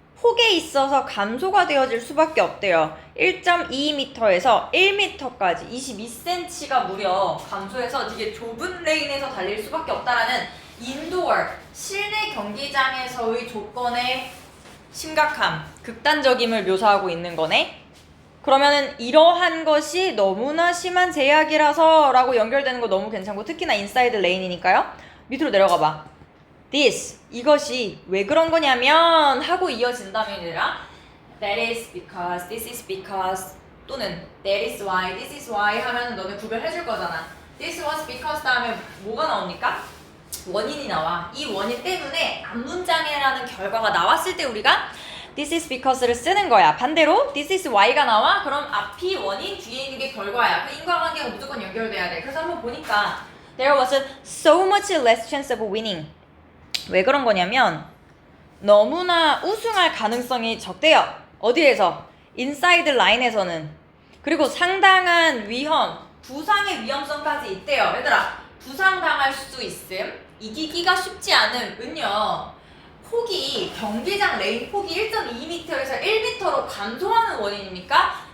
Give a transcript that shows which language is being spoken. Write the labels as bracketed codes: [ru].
[ko] 폭에 있어서 감소가 되어질 수밖에 없대요. 1.2m에서 1m까지 22cm가 무려 감소해서 되게 좁은 레인에서 달릴 수밖에 없다라는 인도어, 실내 경기장에서의 조건의 심각함, 극단적임을 묘사하고 있는 거네. 그러면은 이러한 것이 너무나 심한 제약이라서 라고 연결되는 거 너무 괜찮고, 특히나 인사이드 레인이니까요. 밑으로 내려가 봐. This, 이것이 왜 그런 거냐면 하고 이어진다면 얘들아, [en] that is because, this is because, [ko] 또는 [en] that is why, this is why [ko] 하면 너네 구별해줄 거잖아. [en] This was because [ko] 다음에 뭐가 나옵니까? 원인이 나와. 이 원인 때문에 안문장애라는 결과가 나왔을 때 우리가 [en] this is because [ko] 를 쓰는 거야. 반대로 [en] this is why [ko] 가 나와? 그럼 앞이 원인, 뒤에 있는 게 결과야. 그 인과관계가 무조건 연결돼야 돼. 그래서 한번 보니까 [en] there was so much less chance of winning. [ko] 왜 그런 거냐면 너무나 우승할 가능성이 적대요. 어디에서? 인사이드 라인에서는. 그리고 상당한 위험, 부상의 위험성까지 있대요. 얘들아, 부상당할 수 있음, 이기기가 쉽지 않음은요, 폭이, 경기장 레인 폭이 1.2m에서 1m로 감소하는 원인입니까?